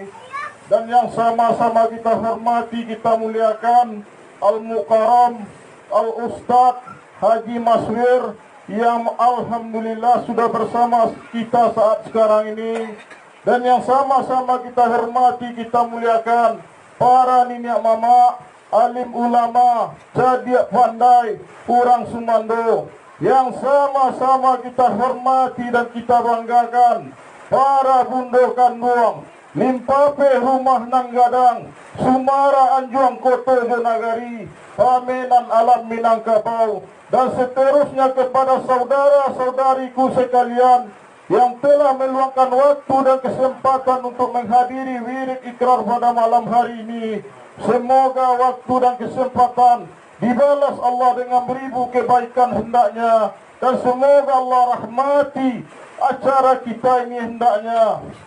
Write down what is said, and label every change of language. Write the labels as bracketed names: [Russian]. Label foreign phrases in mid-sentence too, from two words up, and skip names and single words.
[Indonesian] Dan yang sama-sama kita hormati, kita muliakan [Arabic] المكرم الأستاذ [Indonesian] Haji Maswir, yang alhamdulillah sudah bersama kita saat sekarang ini. Dan yang sama-sama kita hormati, kita muliakan para [Minangkabau] niniak mama, alim ulama, cadiak [Indonesian] pandai, orang Sumando, yang sama-sama kita hormati dan kita banggakan para [Minangkabau] bundo kanduang, Limpape Rumah Nanggadang, Sumara Anjuang Koto Jonagari, Pamenan Alam Minangkabau, [Indonesian] dan seterusnya kepada saudara-saudariku sekalian yang telah meluangkan waktu dan kesempatan untuk menghadiri wirid ikrar pada malam hari ini. Semoga waktu dan kesempatan dibalas Allah dengan beribu kebaikan hendaknya, dan semoga Allah rahmati acara kita ini hendaknya.